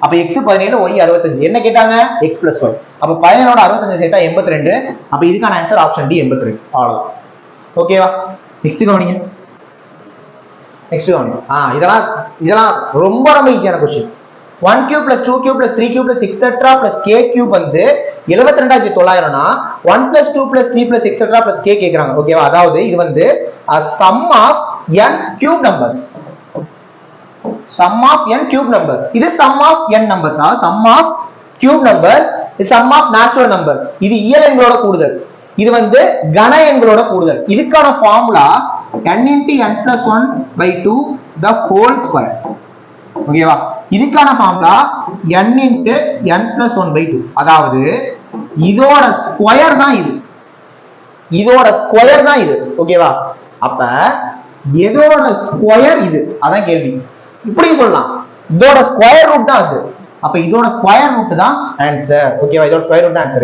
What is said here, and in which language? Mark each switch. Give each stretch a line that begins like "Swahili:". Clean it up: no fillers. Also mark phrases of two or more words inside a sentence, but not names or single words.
Tamil: அப்ப x 17 y 65 என்ன கேட்டாங்க
English: x plus y.
Tamil: அப்ப 17ஓட 65 சேர்த்தா 82. அப்ப இதுக்கான
English: answer option D
Tamil: 82. அவ்வளவுதான். ஓகேவா? நெக்ஸ்ட் கவனிங்க. நெக்ஸ்ட் கவனிங்க. இதெல்லாம் ரொம்ப ஈஸியான क्वेश्चन.
English: 1 cube plus 2 cube plus 3 cube plus etc plus k cube
Tamil: வந்து 72900 னா
English: 1 plus 2 plus 3 plus etc plus k
Tamil: கேக்குறாங்க. ஓகேவா? அதாவது இது வந்து
English: sum of n cube numbers. Sum of n cube numbers. இது sum of n numbers. Sum of cube numbers is sum of natural numbers.
Tamil: இது இயல் எண்களோட கூடுதல். இது வந்து கன எண்களோட கூடுதல். இதுக்கான ஃபார்முலா
English: n into n plus 1 by 2 the whole square.
Tamil: ஓகேவா? இதுக்கான ஃபார்முலா
English: n into n plus 1 by 2.
Tamil: அதாவது இதோட ஸ்கொயர் தான் இது. இதோட ஸ்கொயர் தான் இது. ஓகேவா? அப்ப எதோட ஸ்கொயர் இது? அதான் கேள்வி. இப்படி சொல்லலாம். இதோட
English: square root
Tamil: தான் அது. அப்ப இதோட
English: square root
Tamil: தான் ஆன்சர். ஓகேவா? இதோட
English: square root
Tamil: தான் ஆன்சர்.